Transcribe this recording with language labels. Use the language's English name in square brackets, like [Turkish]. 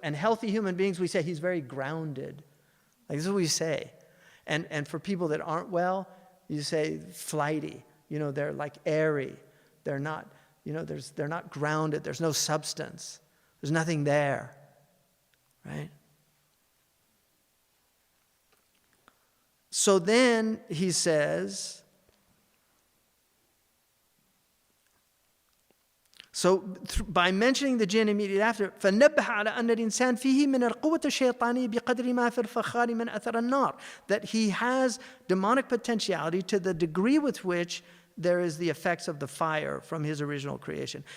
[English] And healthy human beings, we say he's very grounded. Like this is what we say. And for people that aren't well, you say flighty. They're like airy. They're not. They're not grounded. There's no substance. There's nothing there, right? So then he says, by mentioning the jinn immediately after, [Arabic] فَنَبَّهَ عَلَى أَنَّ الْإِنسَانِ فِيهِ مِنَ الْقُوَّةِ الشَّيْطَانِيَّةِ بِقَدْرِ مَا فِي الْفَخَارِ مِنْ أَثَرِ النَّارِ. [English] That he has demonic potentiality to the degree with which there is the effects of the fire from his original creation.